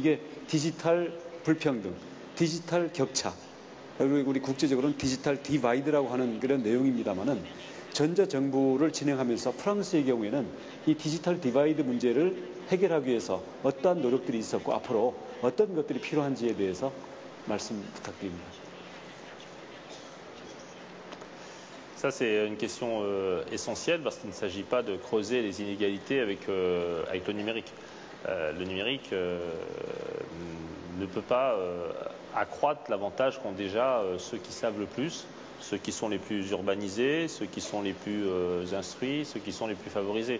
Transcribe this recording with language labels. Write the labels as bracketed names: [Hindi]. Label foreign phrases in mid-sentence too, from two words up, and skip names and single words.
[Korean] 이게 디지털 불평등, 디지털 격차, 그리고 우리 국제적으로는 디지털 디바이드라고 하는 그런 내용입니다만은 전자정부를 진행하면서 프랑스의 경우에는 이 디지털 디바이드 문제를 해결하기 위해서 어떠한 노력들이 있었고 앞으로 어떤 것들이 필요한지에 대해서 말씀 부탁드립니다. [French] Ça, c'est une question essentielle parce qu'il ne s'agit pas de creuser les inégalités avec le numérique. Le numérique ne peut pas accroître l'avantage qu'ont déjà ceux qui savent le plus, ceux qui sont les plus urbanisés, ceux qui sont les plus instruits, ceux qui sont les plus favorisés.